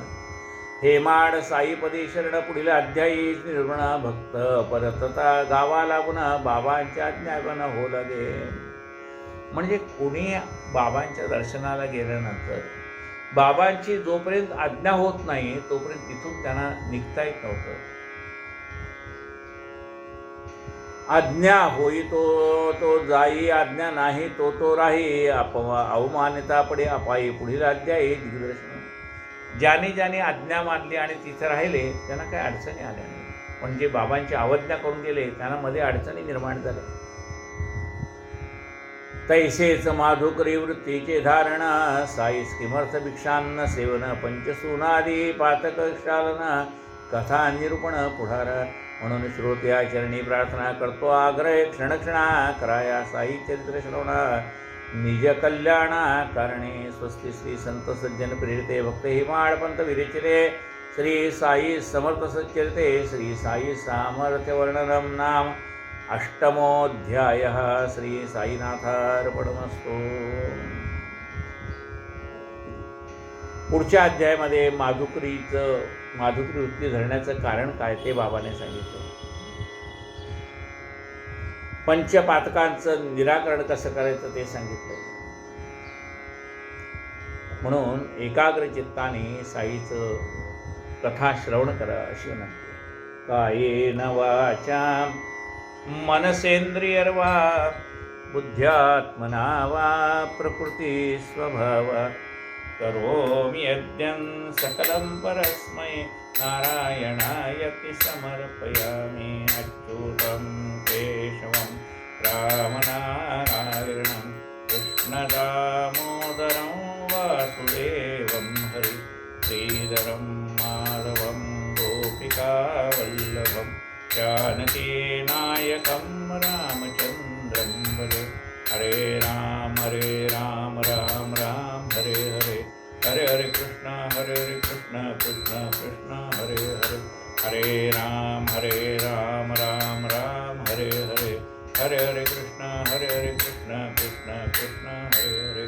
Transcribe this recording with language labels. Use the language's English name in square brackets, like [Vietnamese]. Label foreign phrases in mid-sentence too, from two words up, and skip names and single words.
[Marathi] हेमाड साईपदी शरण, पुढील अध्यायी निर्गुण भक्त परतता गावा लागून, बाबांच्या आज्ञागण हो लागे. म्हणजे कोणी बाबांच्या दर्शनाला गेल्यानंतर बाबांची जोपर्यंत आज्ञा होत नाही तोपर्यंत तिथून त्यांना निघता येत नव्हतं. आज्ञा होई तो जाई, आज्ञा नाही तो राही. अवमानिता पडे अपायी, पुढील अध्यायी दिग्दर्शन. ज्याने आज्ञा मानली आणि तिथे राहिले त्यांना काही अडचणी आल्या नाही. पण जे बाबांची अवज्ञा करून गेले त्यांना मध्ये अडचणी निर्माण झाल्या. तैसेच माधुकरी वृत्तीचे धारण, साईस किमर्थ भिक्षान्न सेवन, पंचसूनादी पातक शालन, कथा निरूपण पुढार. म्हणून श्रोत्या चरणी प्रार्थना करतो आग्रह, क्षणक्षणा कराया साई चरित्र श्रवण. निज कल्याणा कारणे [Sanskrit] स्वस्ति श्री संत सज्जन प्रेरिते भक्त हिमाळपंत विरचिते श्री साई समर्थ सच्चरिते श्री साई सामर्थ्य वर्णनम नाम अष्टमोऽध्यायः श्री साईनाथार्पणमस्तु. [Marathi] पुढच्या अध्यायामध्ये माधुकरी वृत्ती धरण्याचं कारण काय ते बाबाने सांगितलं. पंचपातकांचं निराकरण कसं करायचं ते सांगितलं. म्हणून एकाग्र चित्ताने साईचं कथा श्रवण करा अशी विनंती. [Sanskrit] कायेन वाचा मनसेंद्रियर्वा बुद्ध्यात्मना वा प्रकृती स्वभावा करोमि यज्ञं सकलं परस्मै नारायणायति समर्पयामि. अच्युतं केशवं रामनारायणं कृष्णदामोदरं वासुदेवं हरि श्रीधरं माधवं गोपिकावल्लभं जानकीनायकं रामचन्द्रं भजे. हरे राम राम राम हरे हरे, हरे हरे कृष्ण कृष्ण कृष्ण हरे हरे. हरे राम राम राम हरे हरे, हरे हरे कृष्ण कृष्ण कृष्ण हरे हरे.